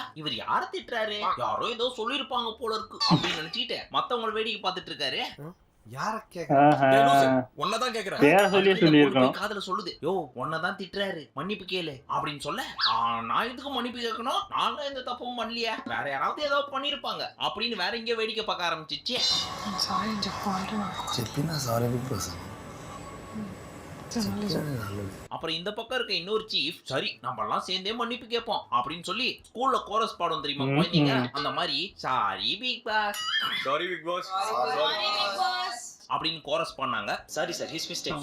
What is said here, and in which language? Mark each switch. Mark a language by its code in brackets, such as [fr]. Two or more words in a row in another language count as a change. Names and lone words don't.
[ta] இவர் யார திட்டுறாரு, யாரோ ஏதோ சொல்லிருப்பாங்க போல இருக்கு அப்படின்னு நினைச்சிட்டு மத்தவங்க வேடிக்கை பார்த்துட்டு இருக்காரு. ஒன்னதான் கேக்குறேன், காதுல சொல்லுது, யோ ஒன்னதான் திட்டுறாரு, மன்னிப்பு கேளு அப்படின்னு சொல்ல, நான் எதுக்கு மன்னிப்பு கேட்கணும், நான் எந்த தப்பும் பண்ணலையா, வேற யாராவது ஏதாவது பண்ணிருப்பாங்க அப்படின்னு வேற எங்கேயோ வேடிக்கை பார்க்க ஆரம்பிச்சிச்சு. [te] చెప్పినా సారీ బిగ్ బాస్. [ta] அப்புறம் இந்த பக்கம் இருக்க இன்னொரு சீஃப், சரி நம்ம எல்லாம் சேர்ந்தே மன்னிப்பு கேட்போம் அப்படின்னு சொல்லி ஸ்கூல்ல கோரஸ் பாடம் தெரியுமா குழந்தைங்க, அந்த மாதிரி சாரி பிக் பாஸ், சாரி பிக் பாஸ், அப்படின்னு கோரஸ் பண்ணாங்க. சரி சார், [en] his mistake.